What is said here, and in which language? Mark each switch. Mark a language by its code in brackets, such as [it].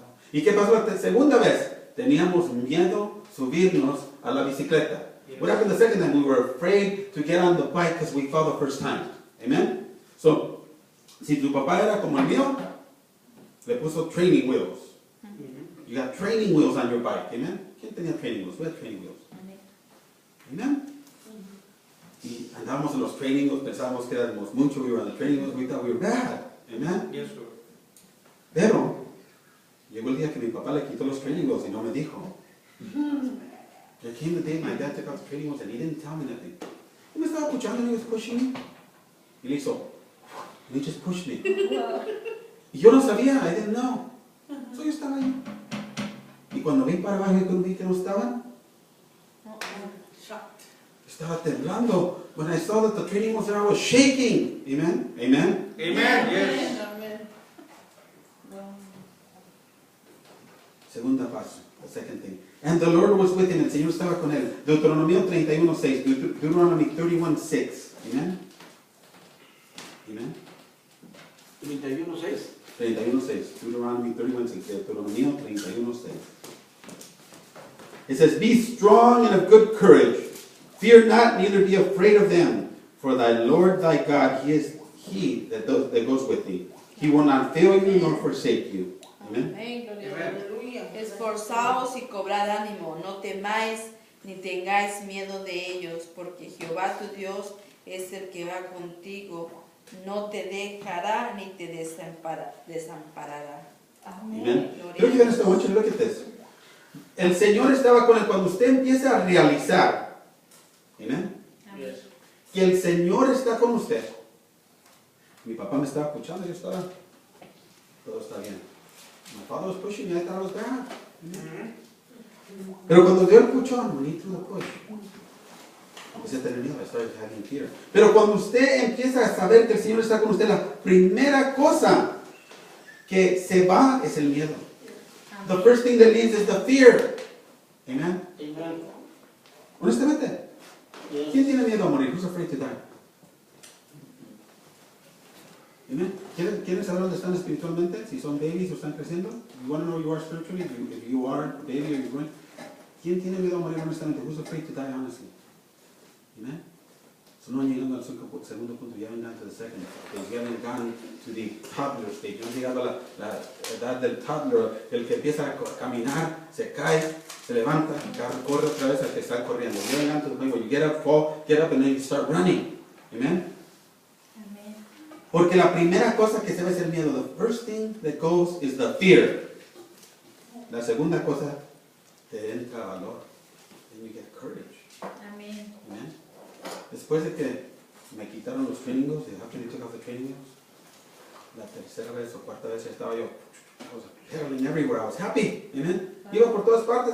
[es] ¿Y qué pasó la segunda vez? Teníamos miedo subirnos a la bicicleta. [en] What happened the second time? We were afraid to get on the bike because we fell the first time. Amen? So, [es] Si tu papá era como el mío, le puso training wheels. [en] You got training wheels on your bike, amen? [es] ¿Quién tenía [en] training wheels? We had training wheels. [es] Amén. [en] Amen? [es] Y andábamos en los training wheels, pensábamos que éramos mucho, [en] we were on the training wheels, we thought we were bad. Amen? Yes, Lord. [es] Pero, llegó el día que mi papá le quitó los training wheels y no me dijo. [en] There came the day my dad took out the training wheels and he didn't tell me nothing. [es] Y me estaba puchando [en] and he was pushing me. [es] Y le hizo, [en] and he just pushed me. [es] Y yo no sabía, [en] I didn't know. [es] So yo estaba ahí. Y cuando vi para abajo y cuando vi que no estaban, estaba temblando. [en] When I saw that the training was there, I was shaking. Amen? Amen? Amen. Yes. [es] Segunda paso, [en] the second thing. And the Lord was with him, [es] el Señor estaba con él. [en] Deuteronomio 31:6, Deuteronomy 31:6. Amen? Amen? 31:6. 31:6, Deuteronomy 31:6, Deuteronomio 31:6. It says, be strong and of good courage. Fear not, neither be afraid of them. For thy Lord thy God, he is he that goes with thee. He will not fail you nor forsake you. Amen? [es] Amén, gloria a [en] Amen. [es] Dios. Esforzaos y cobrad ánimo, no temáis ni tengáis miedo de ellos, porque Jehová tu Dios es el que va contigo, no te dejará ni te desamparará. [en] Amen. [es] Gloria Quiero a que vean Dios. esto, mucho, [en] look at this. [es] El Señor estaba con él cuando usted empieza a realizar, amen, [en] Yes. [es] que el Señor está con usted. Mi papá me estaba escuchando, yo estaba, todo está bien. [en] My father was pushing me, I thought I was bad. Amen. [es] Pero cuando Dios escuchó, [en] no need to push. [es] Empecé a tener miedo, [en] I started having fear. [es] Pero cuando usted empieza a saber que el Señor está con usted, la primera cosa que se va es el miedo. [en] The first thing that leaves is the fear. Amen. Amen. [es] Honestamente, [en] Yes. [es] ¿quién tiene miedo a morir? [en] Who's afraid to die? [es] Amen. ¿Quieren saber dónde están espiritualmente? Si son babies o están creciendo. [en] You want to know where you are spiritually? If you are a baby or you're growing. [es] ¿Quién tiene miedo a morir honestamente? [en] Who's afraid to die honestly? Amen. [es] So no han llegado al segundo punto. [en] You haven't gone to the second stage. You haven't gone to the toddler stage. [es] No han llegado a la edad del toddler, el que empieza a caminar, se cae, se levanta, corre otra vez al que está corriendo. [en] You haven't gone to the point where you get up, fall, get up, and then you start running. Amen. [es] Amén. Porque la primera cosa que se ve es el miedo. [en] The first thing that goes is the fear. [es] La segunda cosa, te entra valor. [en] Then you get courage. [es] Amén. [en] Amen. [es] Después de que me quitaron los training wheels, [en] after they took off the training wheels, [es] la tercera vez o cuarta vez estaba yo, [en] I was pedaling everywhere. I was happy. Amen. [es] Iba por todas partes.